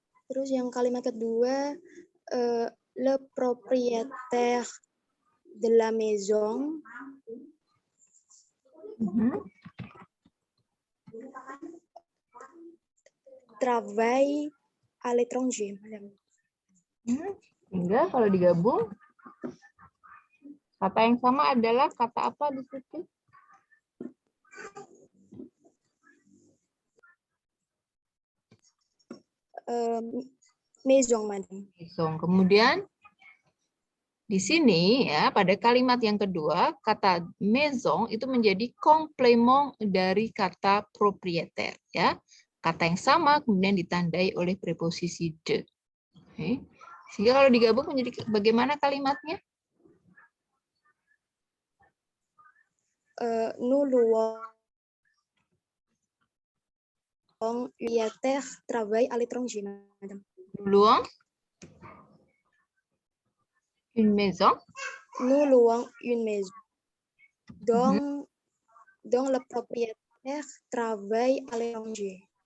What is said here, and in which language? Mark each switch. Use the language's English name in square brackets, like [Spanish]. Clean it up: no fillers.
[Indonesian] Terus yang kalimat kedua, [French] le propriétaire de la maison. Travaille à l'étranger, Madam. [Indonesian] Sehingga kalau digabung, kata yang sama adalah kata apa di situ? [French] Maison, Madam. [Indonesian] Maison. Kemudian di sini ya pada kalimat yang kedua kata maison itu menjadi komplement dari kata propriétaire ya. Kata yang sama kemudian ditandai oleh preposisi de. Oke. Sehingga kalau digabung menjadi bagaimana kalimatnya? [French] Nous louons propriétaire travaille à l'étranger, Madam. Nous louons une maison. Nous louons une maison dont le propriétaire travaille à l'étranger.